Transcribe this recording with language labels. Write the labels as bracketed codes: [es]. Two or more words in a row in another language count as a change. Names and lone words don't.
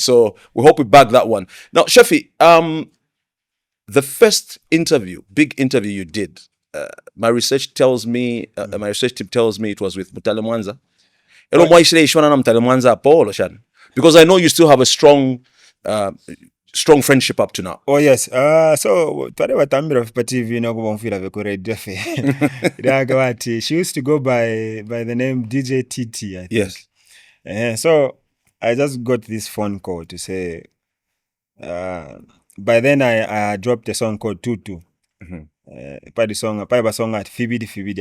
[en] So we hope we bag that one. Now, Shefi, the first interview, big interview you did, my research tells me, my research team tells me it was with Mutale Mwanza. Because I know you still have a strong friendship up to now. [bem] Oh yes. So twale watambira pa TV no kubomfira be radio fe. [en] She used to go by the name DJ TT, I think. Yes. So I just got this phone call to say by then I dropped a song called Tutu. By song at Phiri.